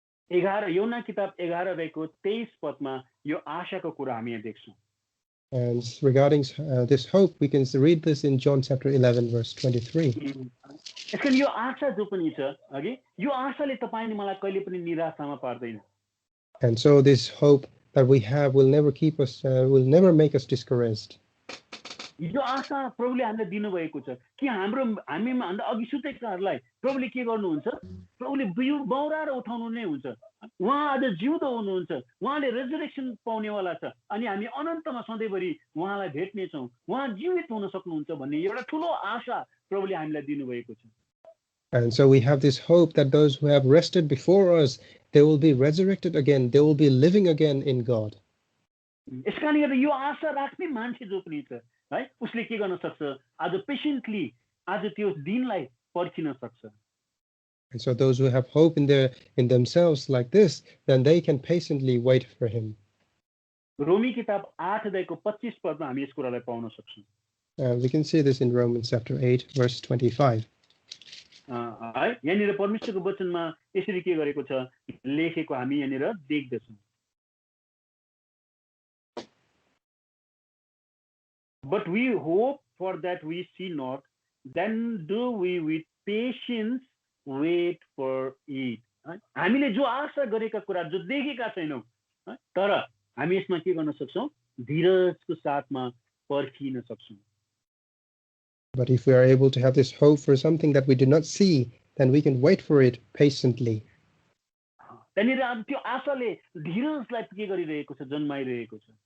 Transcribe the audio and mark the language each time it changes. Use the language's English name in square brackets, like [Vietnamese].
[Nepali] 11 योना किताब 11 अध्यायको 23 पदमा यो आशाको कुरा हामी यहाँ देख्छौँ। [English] And regarding this hope, we can read this in John chapter 11, verse 23. [Nepali] यसकारण यो आशा जो पनि छ अघि यो आशाले तपाईले मलाई कहिले पनि निराशामा पार्दैन। [English] And so this hope that we have will never keep us, will never make us discouraged. [Nepali] यो आशा प्रभुले हामीलाई दिनुभएको छ कि हामीमा भन्दा अघि सुतेकाहरूलाई प्रभुले के गर्नुहुन्छ प्रभुले बौराएर उठाउनु नै हुन्छ। उहाँ आज जिउँदो हुनुहुन्छ उहाँले रेजरेक्सन पाउनेवाला छ अनि हामी अनन्तमा सधैँभरि उहाँलाई भेट्नेछौँ उहाँ जीवित हुन सक्नुहुन्छ भन्ने एउटा ठुलो आशा प्रभुले हामीलाई दिनुभएको छ। [English] And so we have this hope that those who have rested before us, they will be resurrected again, they will be living again in God. [Nepali] यसकारण गर्दा यो आशा राख्ने मान्छे जो पनि छ है उसले के गर्न सक्छ आज पेशेन्टली आज त्यो दिनलाई पर्खिन सक्छ। [English] And so those who have hope in themselves like this, then they can patiently wait for him. [Nepali] रोमी किताब 8 अध्यायको 25 पदमा हामी यस कुरालाई पाउन सक्छौँ। [English] We can see this in Romans chapter 8 verse 25. [Nepali] है यहाँनिर परमेश्वरको वचनमा यसरी के गरेको छ लेखेको हामी यहाँनिर देख्दछौँ। [English] But we hope for that we see not, then do we with patience wait for it. [Nepali] हामीले जो आशा गरेका कुरा जो देखेका छैनौँ तर हामी यसमा के गर्न सक्छौँ धीरजको साथमा पर्खिन सक्छौँ। [English] But if we are able to have this hope for something that we do not see, then we can wait for it patiently. [Nepali] त्यहाँनिर अब त्यो आशाले धीरजलाई के गरिरहेको छ जन्माइरहेको छ।